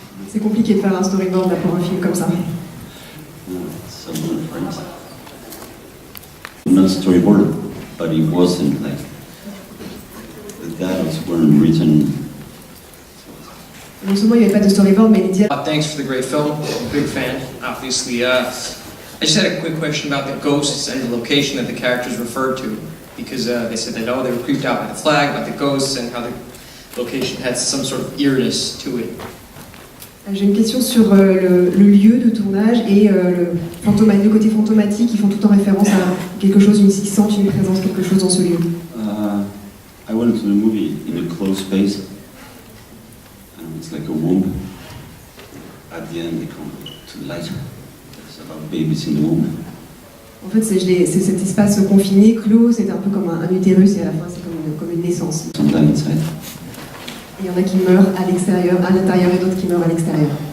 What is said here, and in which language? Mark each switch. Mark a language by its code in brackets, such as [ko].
[fr] C'est compliqué de faire un storyboard là, pour un film comme ça. [en] Some friends. Not storyboard, but it wasn't like the dialogues weren't written. [fr] Non seulement il n'y avait pas de storyboard, mais les dialogues. [en] Thanks for the great film. Big fan, obviously. I just had a quick question about the ghosts and the location that the characters referred to, because they said that they were creeped out by the flag, about the ghosts, and how the location had some sort of eeriness to it. [fr] J'ai une question sur le lieu de tournage et le côté fantomatique. Ils font tout en référence à quelque chose, ils sentent une présence, quelque chose dans ce lieu. [en] I went to the movie in a closed space. It's like a womb. At the end, they come to the light. It's about babies in the womb. [fr] En fait, c'est cet espace confiné, clos. C'est un peu comme un utérus et à la fin, c'est comme une naissance. [en] Some die inside. [fr] Il y en a qui meurent à l'extérieur, à l'intérieur, et d'autres qui meurent à l'extérieur.